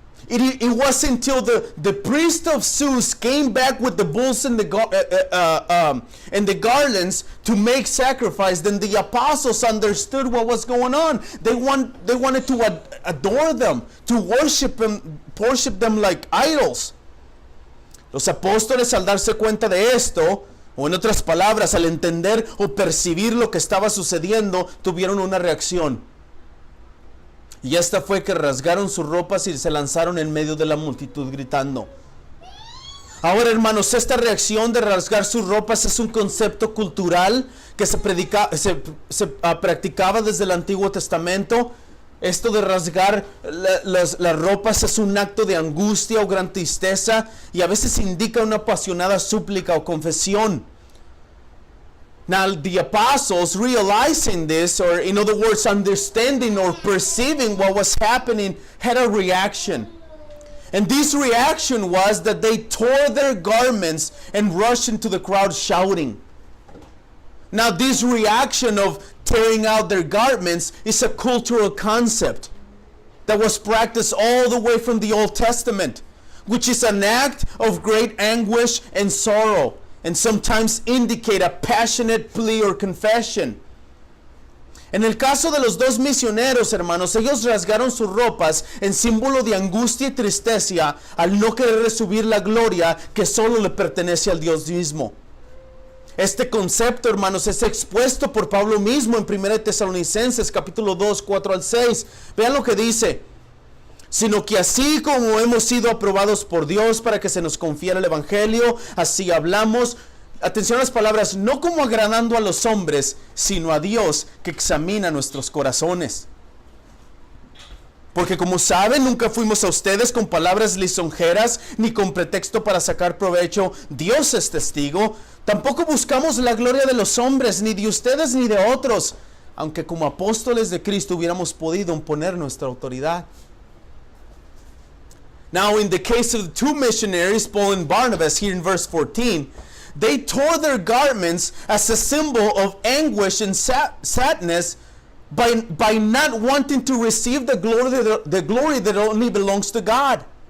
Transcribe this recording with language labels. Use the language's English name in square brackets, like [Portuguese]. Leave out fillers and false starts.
[English] It was until the priest of Zeus came back with the bulls and the garlands to make sacrifice, then the apostles understood what was going on. They wanted to adore them, to worship them like idols. [Spanish] Los apóstoles, al darse cuenta de esto, o en otras palabras, al entender o percibir lo que estaba sucediendo, tuvieron una reacción. Y esta fue que rasgaron sus ropas y se lanzaron en medio de la multitud gritando. Ahora, hermanos, esta reacción de rasgar sus ropas es un concepto cultural que se practicaba desde el Antiguo Testamento. Esto de rasgar las ropas es un acto de angustia o gran tristeza y a veces indica una apasionada súplica o confesión. [English] Now, the apostles, realizing this, or in other words, understanding or perceiving what was happening, had a reaction. And this reaction was that they tore their garments and rushed into the crowd shouting. Now, this reaction of tearing out their garments is a cultural concept that was practiced all the way from the Old Testament, which is an act of great anguish and sorrow, and sometimes indicate a passionate plea or confession. [Spanish] En el caso de los dos misioneros, hermanos, ellos rasgaron sus ropas en símbolo de angustia y tristeza al no querer recibir la gloria que solo le pertenece al Dios mismo. Este concepto, hermanos, es expuesto por Pablo mismo en 1 Tesalonicenses capítulo 2, 4 al 6. Vean lo que dice. Sino que así como hemos sido aprobados por Dios para que se nos confiera el Evangelio, así hablamos, atención a las palabras, no como agradando a los hombres, sino a Dios que examina nuestros corazones. Porque como saben, nunca fuimos a ustedes con palabras lisonjeras ni con pretexto para sacar provecho. Dios es testigo. Tampoco buscamos la gloria de los hombres, ni de ustedes ni de otros, aunque como apóstoles de Cristo hubiéramos podido imponer nuestra autoridad. [English] Now, in the case of the two missionaries, Paul and Barnabas, here in verse 14, they tore their garments as a symbol of anguish and sadness by not wanting to receive the glory that only belongs to God.